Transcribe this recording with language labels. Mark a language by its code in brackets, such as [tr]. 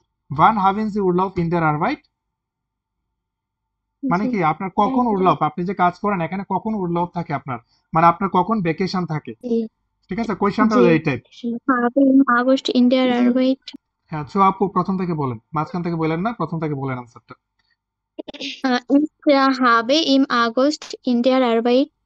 [de] wann haben Sie Urlaub in der Arbeit, মানে [bn] জি, কি আপনার কখন উরলাপ, আপনি যে কাজ করেন এখানে কখন উরলাপ থাকে আপনার, মানে আপনার কখন ভ্যাকেশন থাকে, জি, ঠিক আছে, কোয়েশ্চেনটা জি। হলো এই type. [de] habe im August in der Arbeit. [bn] হ্যাঁ, সো আপু প্রথম থেকে বলেন, মাঝখান থেকে বলেন না, প্রথম থেকে বলেন আনসারটা। [de] Ich habe im August in der Arbeit.